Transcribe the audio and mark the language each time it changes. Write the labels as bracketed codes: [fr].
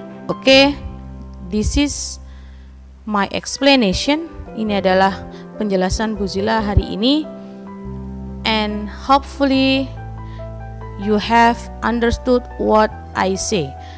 [en] Oke, this is my explanation. [id] Ini adalah penjelasan Bu Zila hari ini. [en] And hopefully you have understood what I say.